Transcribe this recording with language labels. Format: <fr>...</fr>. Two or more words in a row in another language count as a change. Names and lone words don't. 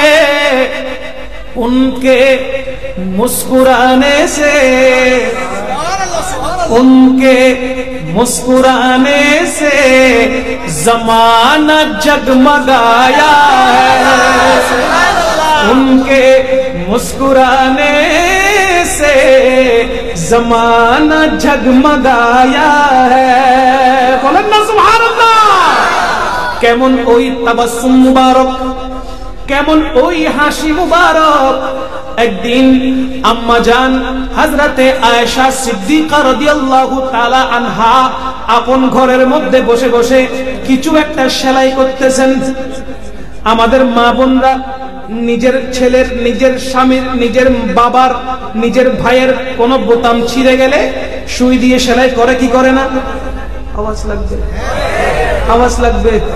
<hi>उनके मुस्कुराने से, उनके मुस्कुराने से जमाना जगमगाया है, उनके मुस्कुराने से जमाना जगमगाया है।</hi> <bn>বলেন না</bn> <ar>سبحان الله.</ar> <bn>কেমন ওই তাবাসসুম মুবারক, কেমন ওই হাসি মুবারক। এক দিন আম্মা জান হজরতে আয়েশা সিদ্দিকা</bn> <ar>رضي الله تعالى عنها</ar> <bn>আপন ঘরের मধ্যে বসে বসে কিছু একটা সেলাই করতেছেন। আমাদের মা বোনরা নিজের ছেলের, নিজের স্বামীর, নিজের বাবার, নিজের ভাইয়ের কোন বোতাম ছিঁড়ে গেলে সুই দিয়ে সেলাই করে কি করে না? আওয়াজ লাগবে, আওয়াজ লাগবে।</bn>